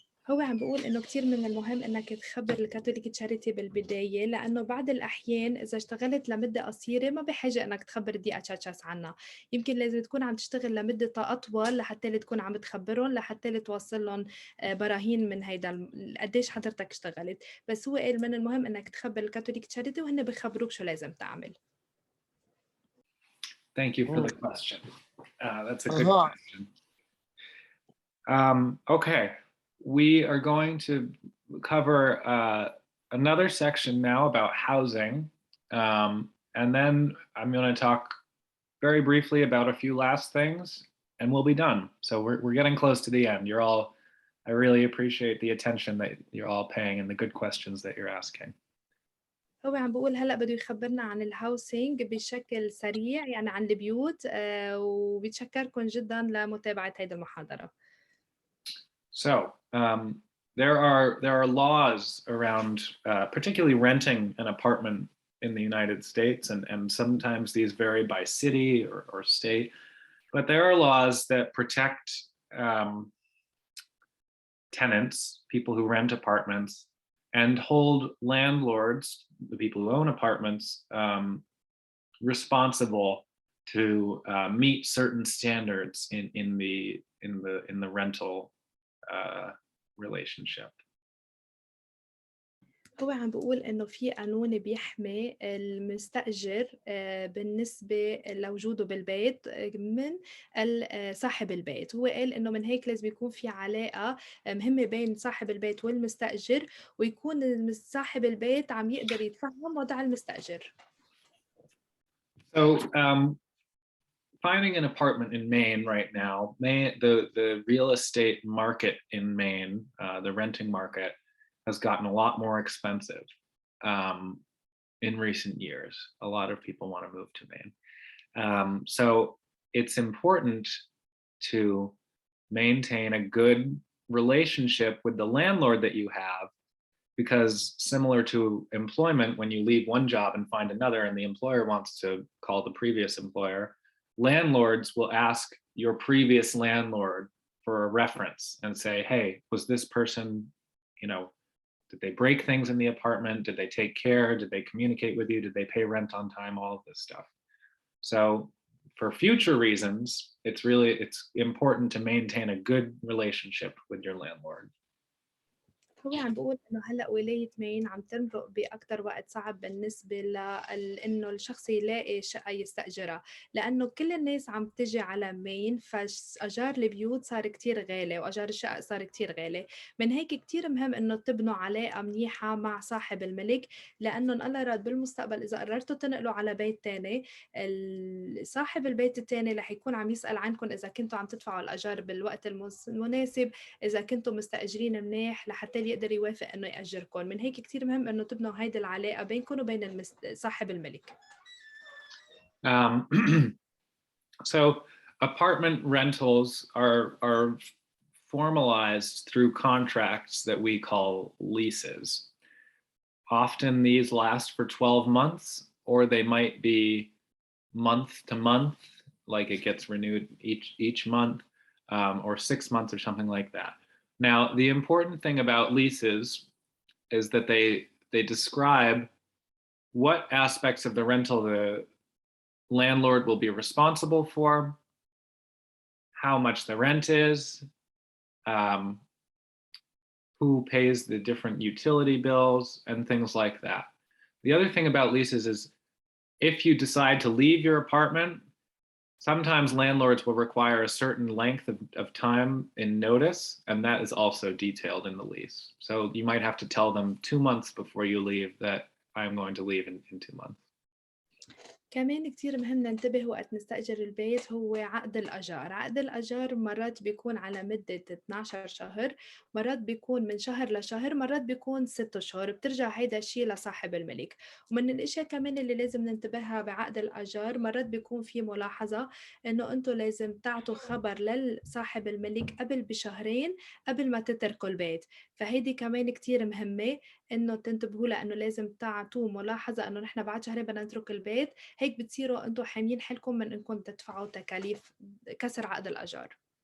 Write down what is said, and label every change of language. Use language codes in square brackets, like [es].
[ar] هو عم بيقول إنه كتير من المهم إنك تخبر الكاثوليك تشاريتي بالبداية، لأنه بعض الأحيان إذا اشتغلت لمدة قصيرة ما بحاجة إنك تخبر دي اتش عنها. يمكن لازم تكون عم تشتغل لمدة أطول لحتى تكون عم تخبرهم، لحتى توصل لهم براهين من هيدا قديش حضرتك اشتغلت. بس هو قال من المهم إنك تخبر الكاثوليك تشاريتي وهن بخبروك شو لازم تعمل. [en] Thank you for the question. That's a good question. Okay, we are going to cover another section now about housing, and then I'm going to talk very briefly about a few last things, and we'll be done. So we're getting close to the end. I really appreciate the attention that you're all paying and the good questions that you're asking. [ar] هو عم بقول هلأ بده يخبرنا عن الهاوسينج بشكل سريع، يعني عن البيوت، وبيتشكركم جدا لمتابعة هيدي المحاضرة. [en] So there are laws around particularly renting an apartment in the United States, and sometimes these vary by city or state, but there are laws that protect tenants, people who rent apartments, and hold landlords, the people who own apartments, responsible to meet certain standards in the rental relationship. [ar] هو عم بقول إنه في قانون بيحمي المستأجر بالنسبة لوجوده بالبيت من صاحب البيت. هو قال إنه من هيك لازم يكون في علاقة مهمة بين صاحب البيت والمستأجر، ويكون صاحب البيت عم يقدر يتفهم وضع المستأجر. [en] So finding an apartment in Maine right now, the real estate market in Maine, the renting market, has gotten a lot more expensive in recent years. A lot of people want to move to Maine. So it's important to maintain a good relationship with the landlord that you have, because similar to employment, when you leave one job and find another and the employer wants to call the previous employer, landlords will ask your previous landlord for a reference and say, hey, was this person, you know, did they break things in the apartment? Did they take care? Did they communicate with you? Did they pay rent on time? All of this stuff. So for future reasons, it's important to maintain a good relationship with your landlord. [ar] هو عم بقول إنه هلأ ولاية مين عم تمرق بأكتر وقت صعب بالنسبة لإنه الشخص يلاقي شقة يستأجرها، لأنه كل الناس عم تجي على مين، فأجار البيوت صار كتير غالي وأجار الشقق صار كتير غالي. من هيك كتير مهم إنه تبنوا علاقة منيحة مع صاحب الملك، لأنه الله راد بالمستقبل إذا قررتوا تنقلوا على بيت تاني، صاحب البيت التاني رح يكون عم يسأل عنكم إذا كنتوا عم تدفعوا الأجار بالوقت المناسب، إذا كنتوا مستأجرين منيح لحتى يقدر يوافق إنه يأجركم. من هيك كتير مهم إنه تبنوا هيدي العلاقة بينكم وبين صاحب الملك. [en] So apartment rentals are formalized through contracts that we call leases. often these last for 12 months, or they might be month to month, like it gets renewed each month, or 6 months or something like that. Now, the important thing about leases is that they describe what aspects of the rental the landlord will be responsible for, how much the rent is, um, who pays the different utility bills, and things like that. The other thing about leases is if you decide to leave your apartment, sometimes landlords will require a certain length of time in notice, and that is also detailed in the lease. So you might have to tell them 2 months before you leave that I'm going to leave in 2 months. [ar] كمان كتير مهم ننتبه وقت نستأجر البيت هو عقد الأجار. عقد الأجار مرات بيكون على مدة 12 شهر، مرات بيكون من شهر لشهر، مرات بيكون 6 أشهر، بترجع هيدا الشيء لصاحب الملك. ومن الأشياء كمان اللي لازم ننتبهها بعقد الأجار مرات بيكون في ملاحظة إنه أنتوا لازم تعطوا خبر لصاحب الملك قبل بشهرين قبل ما تتركوا البيت، فهيدي كمان كتير مهمة إنه تنتبهوا لها، إنه لازم تعطوه ملاحظة إنه نحن بعد شهرين بدنا نترك البيت، هيك بتصيروا أنتم حاميين حالكم من إنكم تدفعوا تكاليف كسر عقد الأجار.